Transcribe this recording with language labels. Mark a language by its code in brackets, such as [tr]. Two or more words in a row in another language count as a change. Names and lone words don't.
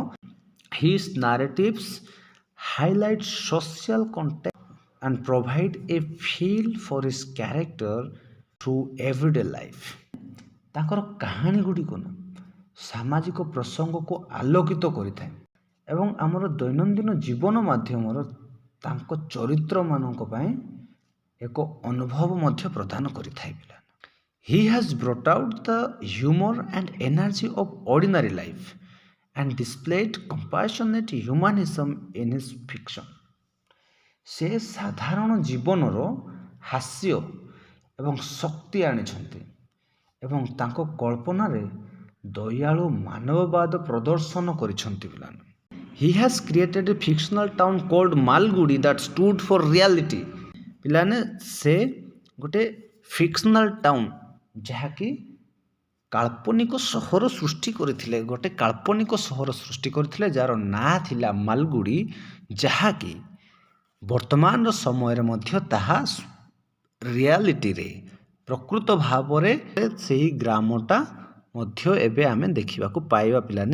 [en] His narratives highlight social context and provide a feel for his character through everyday life. [or] ତାଙ୍କର କାହାଣୀ ଗୁଡ଼ିକ ନା ସାମାଜିକ ପ୍ରସଙ୍ଗକୁ ଆଲୋକିତ କରିଥାଏ ଏବଂ ଆମର ଦୈନନ୍ଦିନ ଜୀବନ ମାଧ୍ୟମରେ ତାଙ୍କ ଚରିତ୍ରମାନଙ୍କ ପାଇଁ ଏକ ଅନୁଭବ ମଧ୍ୟ ପ୍ରଦାନ କରିଥାଏ ପିଲା। [en] He has brought out the humor and energy of ordinary life and displayed compassionate humanism in his fiction. [or] ସେ ସାଧାରଣ ଜୀବନର ହାସ୍ୟ ଏବଂ ଶକ୍ତି ଆଣିଛନ୍ତି ଏବଂ ତାଙ୍କ କଳ୍ପନାରେ ଦୟାଳୁ ମାନବବାଦ ପ୍ରଦର୍ଶନ କରିଛନ୍ତି ପିଲାମାନେ। [en] He has created a fictional town called ମାଲଗୁଡ଼ି that stood for reality. [or] ପିଲାମାନେ ସେ ଗୋଟେ [en] fictional town [or] ଯାହାକି କାଳ୍ପନିକ ସହର ସୃଷ୍ଟି କରିଥିଲେ, ଗୋଟେ କାଳ୍ପନିକ ସହର ସୃଷ୍ଟି କରିଥିଲେ ଯାହାର ନାଁ ଥିଲା ମାଲଗୁଡ଼ି, ଯାହାକି ବର୍ତ୍ତମାନର ସମୟରେ ମଧ୍ୟ ତାହା ରିଆଲିଟିରେ ପ୍ରକୃତ ଭାବରେ ସେହି ଗ୍ରାମଟା ମଧ୍ୟ ଏବେ ଆମେ ଦେଖିବାକୁ ପାଇବା ପିଲାମାନେ।